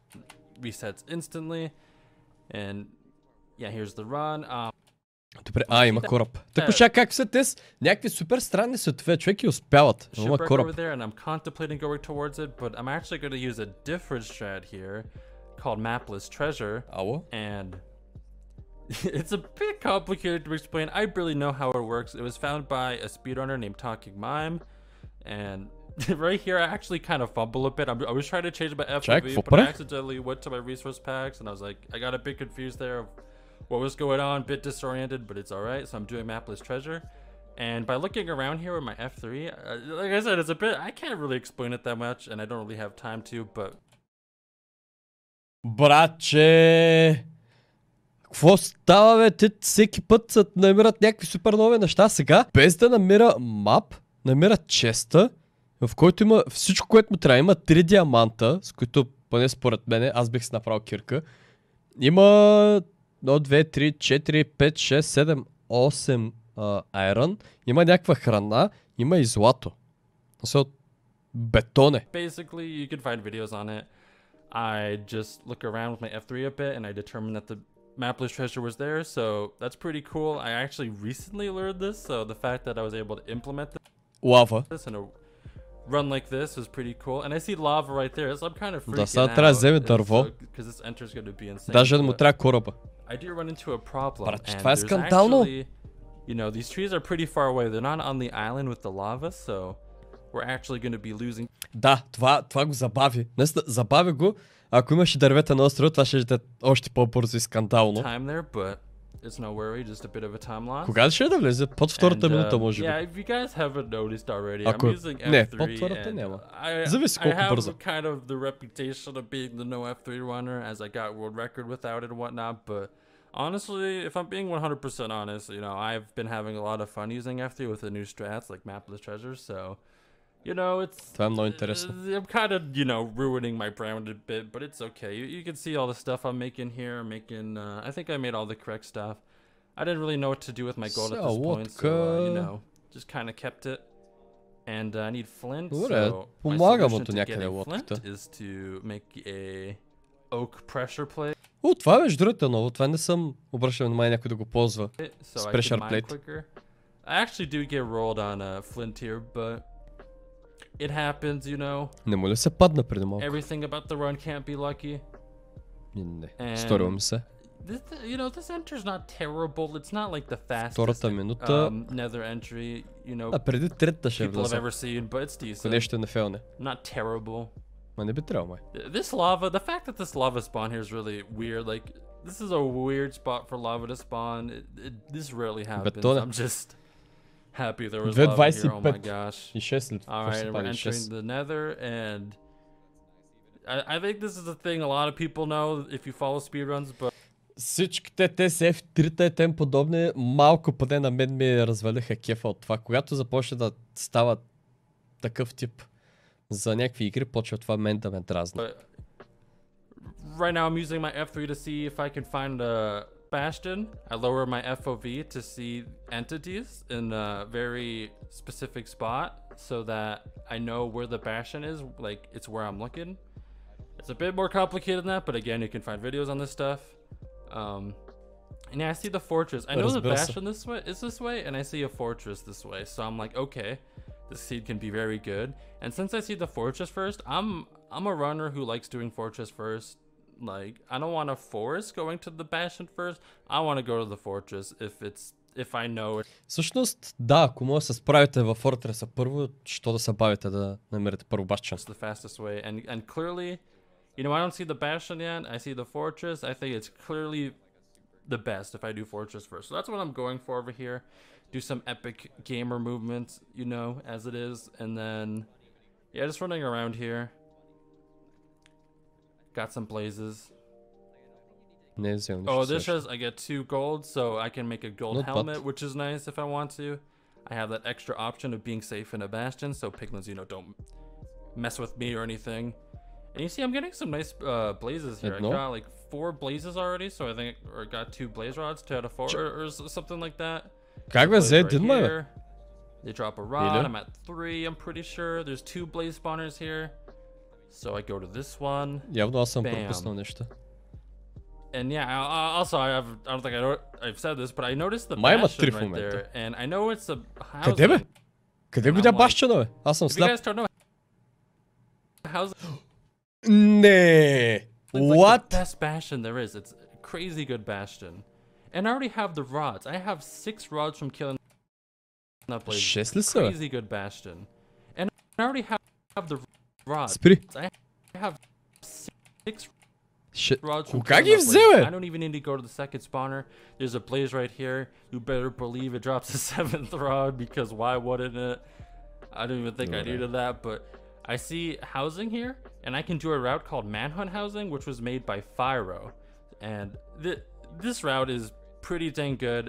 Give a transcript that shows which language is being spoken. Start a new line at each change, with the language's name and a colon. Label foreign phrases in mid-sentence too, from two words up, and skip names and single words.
Bulgarian: Добре, има кораб. Така ще как са те с някакви супер странни светове, човек и успяват. Има кораб. Ало?
English: It's a bit complicated to explain. I barely know how it works. It was found by a speedrunner named Tik Tok, and right here I actually kind of fumble a bit. I was trying to change my FOV, but I accidentally went to my resource packs, and I was like, I got a bit confused there of what was going on, a bit disoriented, but it's alright. So I'm doing mapless treasure, and by looking around here with my F3, like I said, it's a bit, I can't really explain it that much, and I don't really have time to, but...
Bulgarian: Братче... Какво става, бе? Те всеки път се намират някакви супер нови неща. Сега, без да намира мап, намира честа, в който има всичко, което му трябва. Има 3 диаманта, с които, поне според мене, аз бих си направил кирка. Има 1, 2, 3, 4, 5, 6, 7, 8 айрон. Има някаква храна, има и злато. От бетон е.
English: Basically, you can find videos on it. I just look around with my F3 a bit and I determine that the mapless treasure was there, so that's pretty cool. I actually recently learned this, so the fact that I was able to implement this in a run like this is pretty cool. And I see lava right there, so I'm kind of freaking out because this enter is going to be insane.
Bulgarian: Даже му трябва кораба.
English: I do run into a problem, and
Bulgarian: това е скандално.
English: You know, these trees are pretty far away. They're not on the island with the lava, so we're actually going to be losing.
Bulgarian: Да, това го забави. Наистина, забави го. Ако имаше дървета на острова, това ще е още по-бързо и скандално. Кога ще да влезе? Под втората минута, може би. Ако... Не, под втората няма. Зависи колко бързо.
English: Honestly, if I'm being 100% honest, you know, I've been having a lot of fun using F3 with the new strats like mapless treasures, so... You know, it's... I'm kind of, you know, ruining my brand a bit, but it's okay. You can see all the stuff I'm making here. I think I made all the correct stuff. I didn't really know what to do with my gold at this point, so, you know, just kind of kept it. And I need flint, so my solution to getting flint is to make a oak pressure plate.
Bulgarian: Това беше другата ново. Това не съм обръщал внимание някой да го ползва. С
English: pressure plate. I actually do get rolled on flint here, but... It happens, you know.
Bulgarian: Не му ли се падна преди малко?
English: Everything about the run can't be lucky.
Bulgarian: Не, сторило ми се.
English: You know, this enter's not terrible. It's not like the fastest
Bulgarian: втората минута...
English: nether entry, you know.
Bulgarian: Преди третата ще влезе.
English: People have ever seen, but it's decent.
Bulgarian: Нещо не фейлне.
English: Not terrible.
Bulgarian: Ма не би трябвало, май.
English: This lava, the fact that this lava spawn here is really weird. Like, this is a weird spot for lava to spawn. This rarely happens. I'm just... happy there was lava here, oh my gosh. Alright, we're entering the nether, and I think this is a thing a lot of people know if you follow speedruns, but...
Bulgarian: Всичките те с F3-та и тем подобни малко поне на мен ми развалиха кефа от това. Когато започне да става такъв тип за някакви игри, почва това мен да ме дразни.
English: Right now I'm using my F3 to see if I can find a bastion. I lower my FOV to see entities in a very specific spot so that I know where the bastion is, like it's where I'm looking. It's a bit more complicated than that, but again, you can find videos on this stuff. And yeah, I see the fortress. I know the bastion is this way, and I see a fortress this way. So I'm like, okay, this seed can be very good. And since I see the fortress first, I'm a runner who likes doing fortress first. Like, I don't want to force going to the bastion first. I want to go to the fortress if it's if I know it.
Bulgarian: Всъщност, да, ако може да се справите във Фортреса първо, що да се бавите да намерите първо Bastion?
English: It's the fastest way, and clearly, you know, I don't see the Bastion yet. I see the Fortress. I think it's clearly the best if I do Fortress first. So that's what I'm going for over here. Do some epic gamer movements, you know, as it is, and then yeah, just running around here. Got some blazes. Oh, this says I get 2 gold, so I can make a gold helmet, which is nice if I want to. I have that extra option of being safe in a bastion, so piglins, you know, don't mess with me or anything. And you see, I'm getting some nice blazes here. I got like 4 blazes already, so I think, or got 2 blaze rods, 2 out of 4, or something like that.
Bulgarian: Как бе, Зед,
English: didn't I? They drop a rod. I'm at 3, I'm pretty sure. There's 2 blaze spawners here. So I go to this one.
Bulgarian: Явно аз съм пропуснал нещо.
English: And yeah, also I don't think I've said this, but I noticed the bastion right there, and I know it's a house.
Bulgarian: Къде бе? Къде го видя Bastion, бе? Аз съм сляп.
English: You guys don't know how's Не. What? Like the best bastion there is. It's a crazy good bastion. And I already have the rods. I have 6 rods from killing that blaze. Crazy good bastion. And I already have the rods.
Bulgarian: Спри.
English: I have 6 rods.
Bulgarian: Кога ги взе, бе?
English: I don't even need to go to the second spawner. There's a blaze right here. You better believe it drops a 7th rod, because why wouldn't it? I don't even think I needed that, but I see housing here, and I can do a route called Manhunt Housing, which was made by Fyro. And this route is pretty dang good.